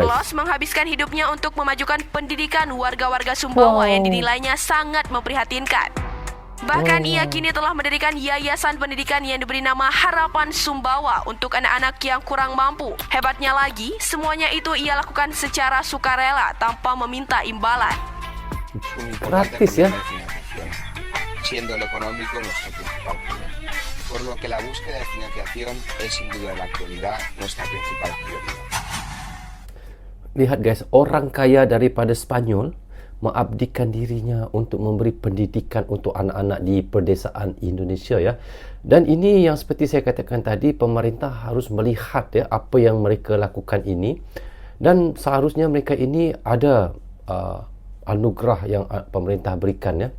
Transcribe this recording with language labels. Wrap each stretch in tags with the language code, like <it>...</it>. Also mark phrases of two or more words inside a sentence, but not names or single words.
<id>Carlos menghabiskan hidupnya untuk memajukan pendidikan warga-warga Sumbawa Wow. yang dinilainya sangat memprihatinkan. Bahkan ia kini telah mendirikan yayasan pendidikan yang diberi nama Harapan Sumbawa untuk anak-anak yang kurang mampu. Hebatnya lagi, semuanya itu ia lakukan secara sukarela tanpa meminta imbalan.</id> <es>Un importante</es> <id>Gratis, ya.</id> <es>camino de financiación, siendo lo económico nuestro principal problema. Por lo que la búsqueda de financiación es sin duda en la actualidad nuestra principal prioridad.</es> <id>Lihat guys, orang kaya daripada Spanyol mengabdikan dirinya untuk memberi pendidikan untuk anak-anak di pedesaan Indonesia ya. Dan ini yang seperti saya katakan tadi, pemerintah harus melihat ya apa yang mereka lakukan ini, dan seharusnya mereka ini ada anugerah yang pemerintah berikan ya.</id>